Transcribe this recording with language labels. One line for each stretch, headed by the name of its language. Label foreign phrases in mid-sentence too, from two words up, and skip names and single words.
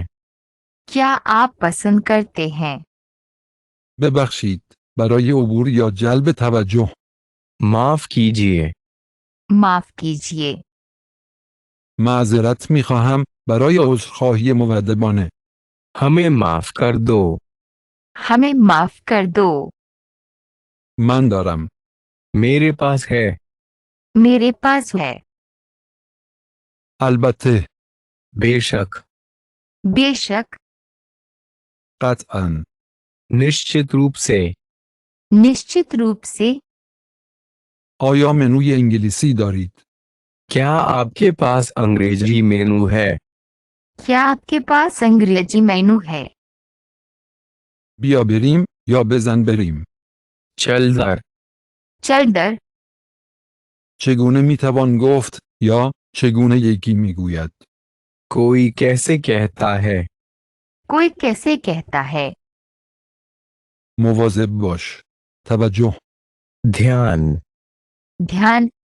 Hindi: क्या आप पसंद करते हैं.
Persian: ببخشید. برای عبور یا جلب توجه.
Hindi: माफ कीजिए. माफ कीजिए.
Persian: معذرت می خواهم. برای عذرخواهی مودبانه.
Hindi: हमें माफ कर दो. हमें माफ कर दो.
Persian: من دارم.
Hindi: मेरे पास है. मेरे पास है.
Persian: البته.
Hindi: बेशक. बेशक.
Persian: قطعا.
Hindi: निश्चित रूप से. निश्चित रूप से.
Persian: آیا منوی انگلیسی دارید؟
Hindi: क्या आपके पास अंग्रेजी मेनू है? क्या आपके पास अंग्रेजी मेनू है?
Persian: بیا بریم یا بزن بریم.
Hindi: चल दर। चल दर।
Persian: چگونه میتوان گفت یا چگونه یکی میگوید؟
Hindi: कोई कैसे कहता है? कोई कैसे कहता है?
Persian: مواظب باش. توجه.
Hindi: ध्यान। ध्यान।